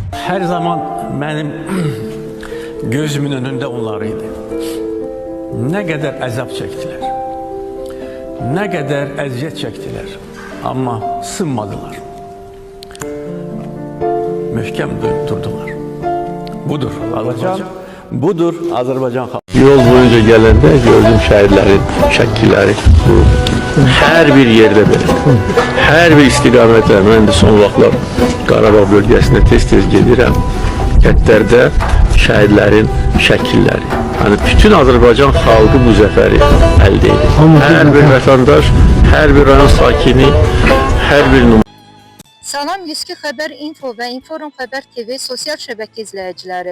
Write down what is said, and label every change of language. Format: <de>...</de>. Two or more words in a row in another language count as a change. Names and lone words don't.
<tr>Her zaman benim gözümün önünde onlarıydı. Ne kadar əzab çektiler, ne kadar əziyyət çektiler ama sınmadılar.</tr> <az>Möhkəm durdular. Budur Azərbaycan, budur Azərbaycan xalqı.</az> <tr>Yol boyunca gelende gördüm şehirlerin şəkilləri. Her bir yerde böyle. Her bir istiqamətdə. Ben de</tr> <az>son vaxtlar</az> <tr>Qarabağ bölgesine</tr> <az>tez-tez gedirəm. Kətlərdə şəhidlərin şəkilləri. Yani bütün Azərbaycan xalqı bu zəfəri əldə edir. Hər bir vətəndaş, hər bir rayon sakini, hər bir Salam 102 Xəbər Info və Inforum Xəbər TV sosial şəbəkə izləyiciləri.</az>